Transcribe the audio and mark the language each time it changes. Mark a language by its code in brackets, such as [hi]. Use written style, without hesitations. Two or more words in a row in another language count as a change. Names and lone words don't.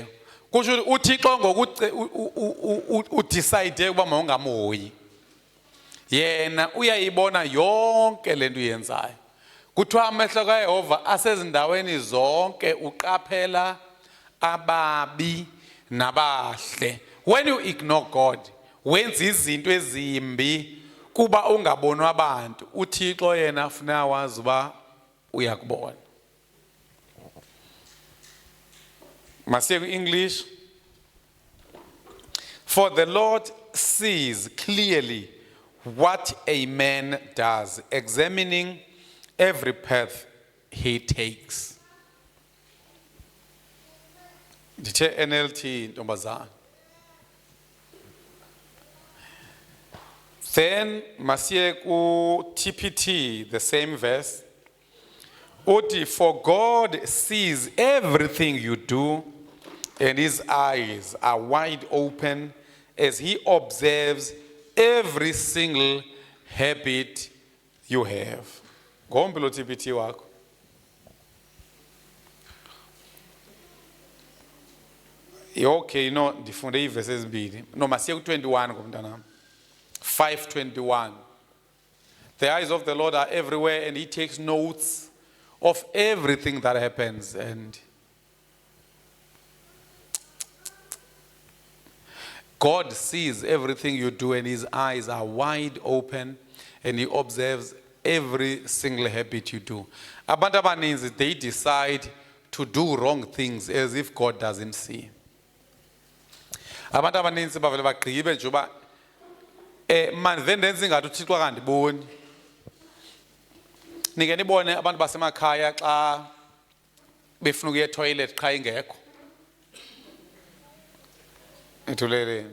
[xh] Kusho uThixo udecide ukuba mawungamoyi. Yena uyayibona yonke lento uyenzayo. Kuthiwa amehlo kaYehova asezindaweni zonke uqaphela ababi nabahle. [en] When you ignore God, [xh] wenza izinto ezimbi kuba ungabonwa abantu, uThixo yena ufuna wazi uba uyakubona. Masiye ku-English. [en] For the Lord sees clearly what a man does, examining every path he takes. [xh] Ndithe NLT ntombazana. Then masiye ku TPT, [en] the same verse. Uthi, for God sees everything you do, and his eyes are wide open as he observes every single habit you have. [xh] Ngombe lo TPT wakho. Okay, ndifunde ivesi ezimbili. Masiye ku 21 ngomntanami. 5:21. [en] The eyes of the Lord are everywhere and he takes notes of everything that happens. And God sees everything you do and his eyes are wide open and he observes every single habit you do. [xh] Abantu abaninzi, [en] they decide to do wrong things as if God doesn't see. [xh] Abantu abaninzi bavele bagqibe nje uba man vendenza ingathi uThixo akandiboni. Nike nibone abantu basemakhaya xa befuna ukuya toilet qha ingekho. Ithuleleni.